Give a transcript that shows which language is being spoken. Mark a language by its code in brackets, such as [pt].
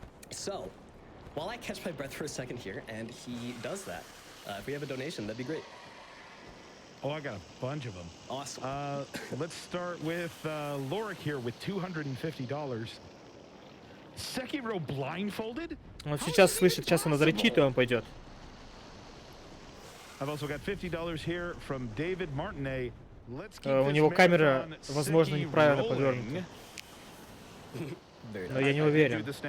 [en] So, while I catch my breath for a second here, and he does that, if we have a donation, that'd be great. Oh, I got a bunch of them. Awesome. Let's start with Lorik here with $250. Sekiro Blindfolded? [ru] Он сейчас слышит, сейчас он зарычит, и он пойдет. [en] I've also got $50 here from David Martinet. [ru] У него камера, возможно, неправильно повернута. Но я не уверен.